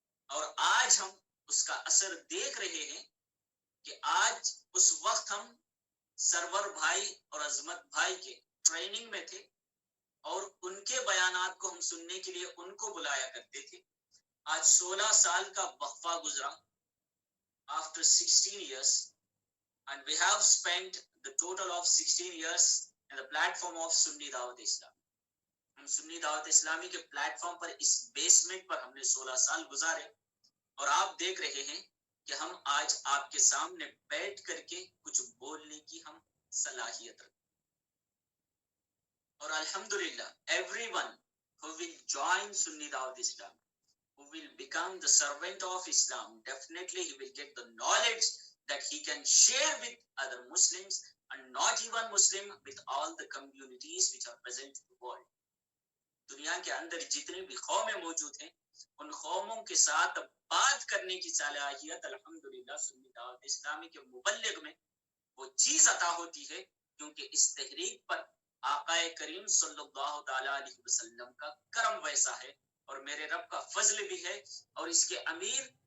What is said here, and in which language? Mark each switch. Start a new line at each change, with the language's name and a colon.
Urdu: اور آج ہم اس کا اثر دیکھ رہے ہیں کہ آج اس وقت ہم سرور بھائی اور عظمت بھائی کے ٹریننگ میں تھے، اور ان کے بیانات کو ہم سننے کے لیے ان کو بلایا کرتے تھے۔ آج 16 سال کا وقفہ گزرا،
English: after 16 years, and we have spent the total of 16 years in the platform of Sunni Dawat Islam.
Urdu: ہم سنی دعوت اسلامی کے پلیٹ فارم پر، اس بیسمنٹ پر ہم نے 16 سال گزارے، اور آپ دیکھ رہے ہیں کہ ہم آج آپ کے سامنے بیٹھ کر کے کچھ بولنے کی ہم صلاحیت رکھتے، اور الحمدللہ
English: everyone who will join Sunni Dawat Islam, who will become the servant of Islam, definitely he will get the knowledge that he can share with other Muslims, and not even Muslim, with all the communities which are present in the world.
Urdu: دنیا کے اندر جتنی بھی قومیں موجود ہیں، ان قوموں کے ساتھ بات کرنے کی صلاحیت الحمدللہ سنی دعوت اسلامی کے مبلغ میں وہ چیز عطا ہوتی ہے، کیونکہ اس تحریک پر آقا کریم صلی اللہ تعالی علیہ وسلم کا کرم ویسا ہے، اور میرے رب کا فضل بھی ہے، اور اس کے امیر